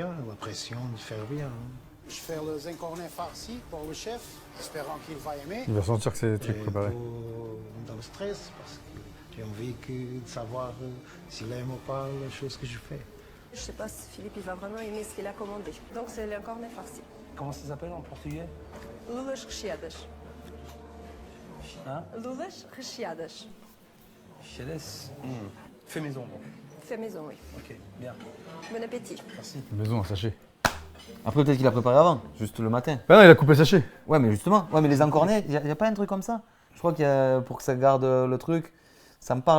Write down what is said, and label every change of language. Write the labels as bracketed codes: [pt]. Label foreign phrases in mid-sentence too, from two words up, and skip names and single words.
[fr] bien, la pression de faire bien. Je fais les encornets farcis pour le chef, espérant qu'il va aimer. Il va sentir que c'est des trucs Et préparés. dans le stress, parce que j'ai envie de savoir s'il aime ou pas les choses que je fais. Je sais pas si Philippe il va vraiment aimer ce qu'il a commandé. Donc c'est l'encornet farci. Comment ça s'appelle en portugais? [pt] Luvas recheadas. [fr] Hein? [pt] Luvas recheadas. [fr] Cheles. Fait maison, donc. Fait maison, oui. Ok, bien. Bon appétit. Merci. Maison, un sachet. Après, peut-être qu'il a préparé avant, juste le matin. Ben non, il a coupé le sachet. Ouais, mais justement. Ouais, mais les encornets, il n'y a pas un truc comme ça? Je crois qu'il y a. Pour que ça garde le truc, ça me parle.